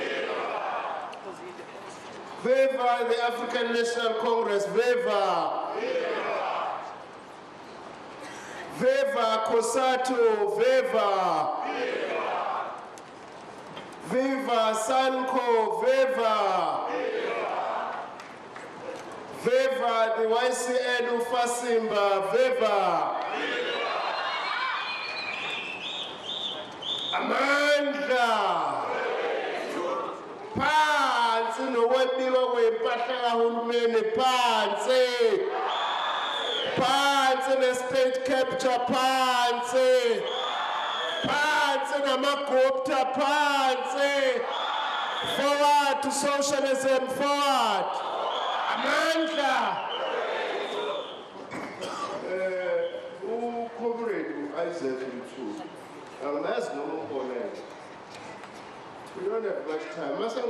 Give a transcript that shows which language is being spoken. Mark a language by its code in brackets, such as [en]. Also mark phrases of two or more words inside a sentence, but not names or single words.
[en] Viva the African National Congress, viva! Viva COSATU, viva! Viva SANCO, viva! Viva the YCN Ufasimba, viva! [zu] Amandla! Phansi nokwebiwa kwempahla kahulumeni, phansi! Phansi ne- [en] state capture, [zu] phansi! Phansi namagupta, phansi! [en] Forward to socialism, forward! [zu] Amandla! Comrade Isaac Mthu. [en] That's no more. We don't have much time.